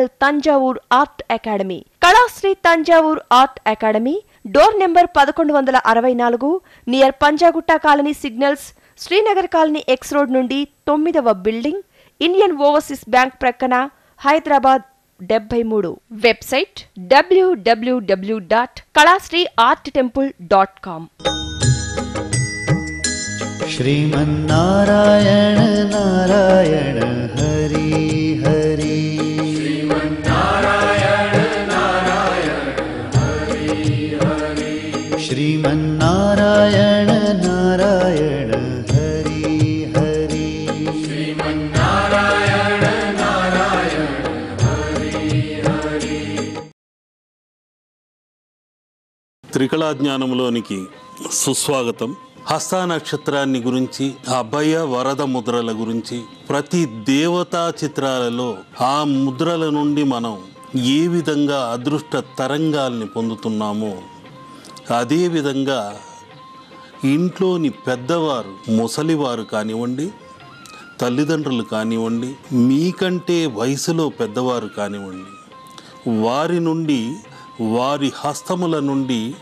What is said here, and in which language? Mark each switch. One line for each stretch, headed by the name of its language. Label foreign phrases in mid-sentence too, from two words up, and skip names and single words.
Telugu: తంజావూర్ ఆర్ట్ అకాడమీ, కళాశ్రీ తంజావూర్ ఆర్ట్ అకాడమీ,
English: door number
Telugu: 1164, నియర్ పంజాగుట్ట
English: colony signals,
Telugu: శ్రీనగర్ కాలనీ
English: X road
Telugu: నుండి 9వ బిల్డింగ్, ఇండియన్ ఓవర్సీస్ బ్యాంక్ ప్రక్కన, హైదరాబాద్ 73. వెబ్సైట్ www.kalasriarttemple.com।
Sanskrit: श्रीमन्नारायण नारायण हरि हरि श्रीमन्नारायण नारायण हरि हरि श्रीमन्नारायण नारायण हरि हरि श्रीमन्नारायण नारायण हरि हरि।
Telugu: త్రికళా జ్ఞానంలోనికి సుస్వాగతం. హస్త నక్షత్రాన్ని గురించి, అభయ వరద ముద్రల గురించి, ప్రతి దేవతా చిత్రాలలో ఆ ముద్రల నుండి మనం ఏ విధంగా అదృష్ట తరంగాల్ని పొందుతున్నామో అదేవిధంగా ఇంట్లోని పెద్దవారు, ముసలివారు కానివ్వండి, తల్లిదండ్రులు కానివ్వండి, మీకంటే వయసులో పెద్దవారు కానివ్వండి, వారి నుండి, వారి హస్తముల నుండి